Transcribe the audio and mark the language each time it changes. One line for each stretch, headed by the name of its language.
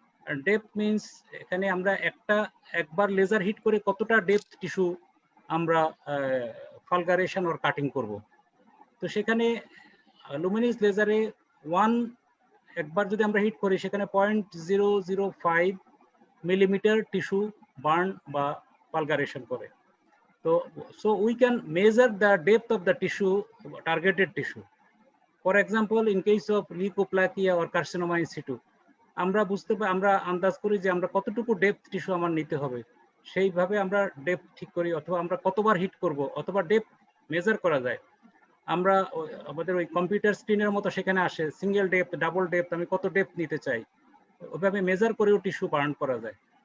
English: And depth means
Bangla: এখানে আমরা একবার লেজার হিট করে কতটা ডেপথ টিস্যু আমরা ফালগারেশন or কাটিং করব। তো সেখানে লুমিনাস লেজারে একবার যদি আমরা হিট করি সেখানে 0.005 মিলিমিটার টিস্যু বার্ন বা ফালগারেশন করে।
English: তো so we can measure the depth of the tissue, targeted tissue. For example, in case of leukoplakia or carcinoma in situ,
Bangla: আমরা আমরা আন্দাজ করি যে আমরা কতটুকু ডেপথ টিস্যু আমার নিতে হবে, সেইভাবে আমরা ডেপথ ঠিক করি, অথবা আমরা কতবার হিট করব, অথবা ডেপথ মেজার করা যায়। আমরা আমাদের ওই কম্পিউটার স্ক্রিনের মতো সেখানে আসে সিঙ্গেল ডেপথ, ডাবল ডেপথ, আমি কত ডেপথ নিতে চাই, ওইভাবে মেজার করেও টিস্যু বার্ন করা যায়।